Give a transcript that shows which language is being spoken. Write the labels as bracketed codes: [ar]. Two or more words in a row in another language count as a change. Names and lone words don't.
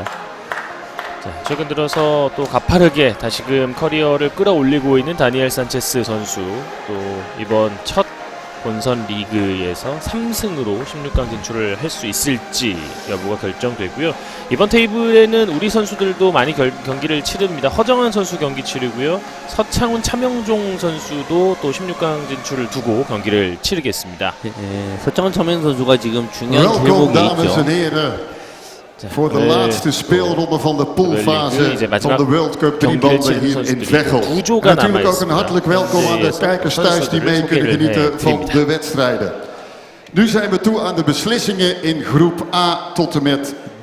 [ko] 자, 최근 들어서 또 가파르게 다시금 커리어를 끌어올리고 있는 다니엘 산체스 선수, 또 이번 첫 본선 리그에서 3승으로 16강 진출을 할 수 있을지 여부가 결정되고요. 이번 테이블에는 우리 선수들도 많이 경기를 치릅니다. 허정한 선수 경기 치르고요. 서창훈, 차명종 선수도 또 16강 진출을 두고 경기를 치르겠습니다. 서창훈, 차명종 선수가 지금 중요한 제목이 있죠. [nl] Voor de laatste speelronde van de poolfase van de World Cup driebanden hier in Veghel. Natuurlijk ook een hartelijk welkom aan de kijkers thuis die mee kunnen genieten van de wedstrijden. Nu zijn we toe aan de beslissingen in groep A tot en met D.